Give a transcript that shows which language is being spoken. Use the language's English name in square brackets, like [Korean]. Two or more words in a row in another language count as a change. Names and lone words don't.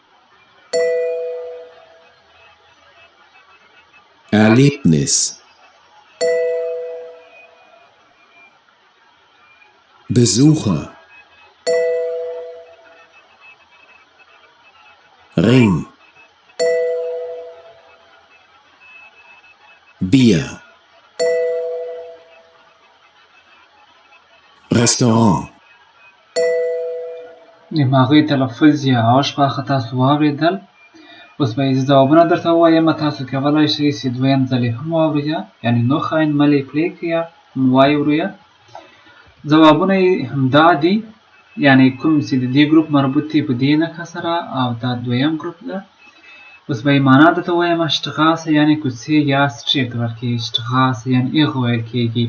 [German] Erlebnis Besucher Ring Bier Restaurant [Pashto] د هغوی تلفظ یا Aussprache تاسو واورېدل. اوس به یې ځوابونه درته ووایم. تاسو کولی شئ چې دویم ځل یې هم واورئ یعنې [German] noch einmal [Pashto] یې پلی کړئ واورئ. ځوابونه یې همدا دي یعنې کوم چې د دې ګروپ مربوط دي په دې نښه سره او دا دویم ګروپ ده. اوس به یې معنا درته ووایم. Straße یعنې کوڅې یا سټریټ ته ویل کېږي. Straße یعنې اغ ویل کېږي.